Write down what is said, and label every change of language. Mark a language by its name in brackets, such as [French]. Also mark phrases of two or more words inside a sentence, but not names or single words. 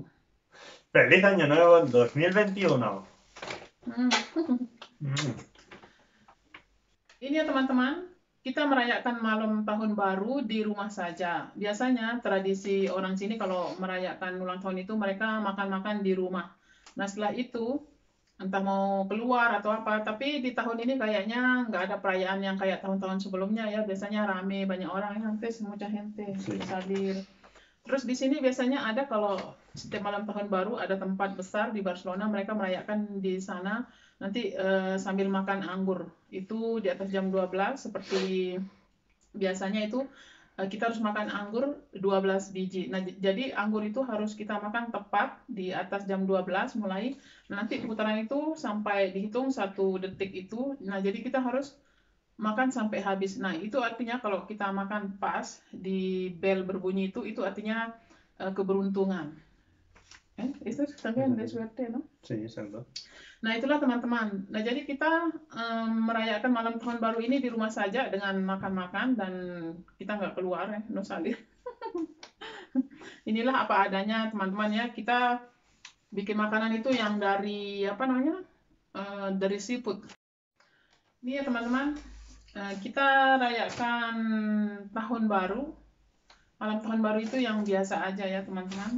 [Spanish] Feliz año nuevo 2021. [Indonesian] Ini ya teman-teman, kita merayakan malam tahun baru di rumah saja. Biasanya tradisi orang sini kalau merayakan ulang tahun itu mereka makan-makan di rumah. Nah setelah itu entah mau keluar atau apa, tapi di tahun ini kayaknya nggak ada perayaan yang kayak tahun-tahun sebelumnya ya. Biasanya rame, banyak orang, hentes, [Spanish] mucha gente, salir. [Indonesian] Terus di sini biasanya ada kalau setiap malam tahun baru ada tempat besar di Barcelona, mereka merayakan di sana nanti sambil makan anggur. Itu di atas jam 12 seperti biasanya itu kita harus makan anggur 12 biji. Nah, jadi anggur itu harus kita makan tepat di atas jam 12 mulai. Nanti putaran itu sampai dihitung 1 detik itu. Nah, jadi kita harus makan sampai habis. Nah, itu artinya kalau kita makan pas di bel berbunyi itu artinya keberuntungan. [Spanish] Itu también de suerte, ¿no? Sí, exacto. [Indonesian] Nah, itulah teman-teman. Nah, jadi kita merayakan malam tahun baru ini di rumah saja dengan makan-makan dan kita nggak keluar ya, [Spanish] no salir. [Indonesian] Inilah apa adanya teman-teman ya. Kita bikin makanan itu yang dari apa namanya? Dari seafood. Ini ya teman-teman. Kita rayakan tahun baru. Malam tahun baru itu yang biasa aja ya teman-teman.